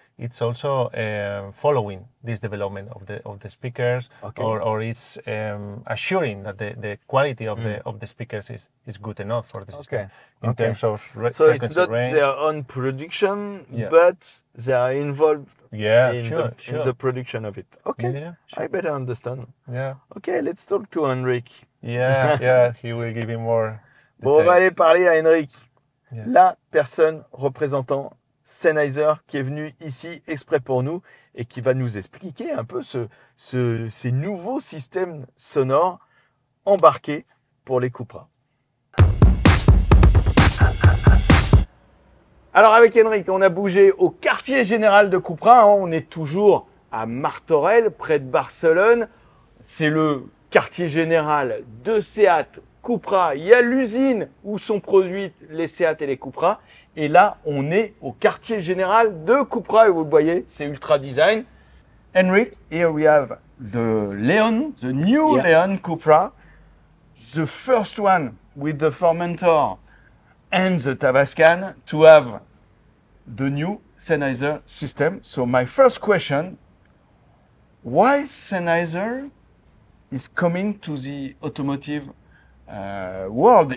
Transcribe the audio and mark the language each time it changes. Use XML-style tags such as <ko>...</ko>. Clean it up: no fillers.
<en>It's also following this development of the speakers, or it's assuring that the quality of the speakers is good enough for the system in terms of so frequency it's not range. their own production, but they are involved in the production of it. Okay, sure. I better understand. Yeah. Okay, let's talk to Henrik. Yeah, he will give you more details.</en> <fr>Bon, on va aller parler à Henrik, la personne représentant Sennheiser qui est venu ici exprès pour nous et qui va nous expliquer un peu ces nouveaux systèmes sonores embarqués pour les Cupra. Alors avec Henrik, on a bougé au quartier général de Cupra, hein, on est toujours à Martorell, près de Barcelone. C'est le quartier général de Seat Cupra. Il y a l'usine où sont produites les Seat et les Cupra. Et là, on est au quartier général de Cupra et vous le voyez, c'est ultra design.</fr> <en>Henrik, here we have the Leon, the new Leon Cupra, the first one with the Formentor and the Tavascan to have the new Sennheiser system. So my first question, why Sennheiser is coming to the automotive world?</en>